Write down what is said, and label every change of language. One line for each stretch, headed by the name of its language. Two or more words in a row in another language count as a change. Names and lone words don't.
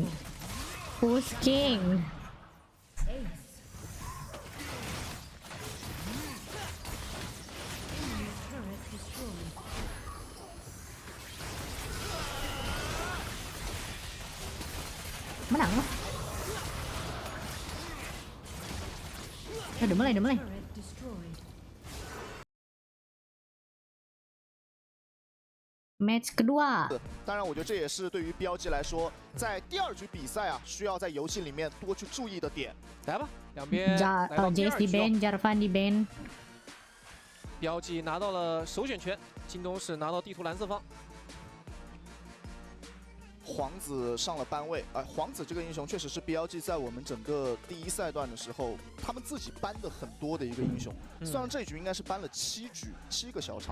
English: Push King.
Indonesian: Menang loh. Udah mulai. Match kedua。
Chinese: 当然，我觉得这也是对于BLG 来说，在第2局比赛啊，需要在游戏里面多去注意的点。来吧，两边来到第2 Jace 局
Indonesian: di ban，Jarvan di ban。
Chinese: BLG 拿到了首选权，京东是拿到地图蓝色方。皇子上了班位，皇子这个英雄确实是 BLG 在我们整个第1赛段的时候，他们自己搬的很多的一个英雄。虽然这局应该是搬了7个小场。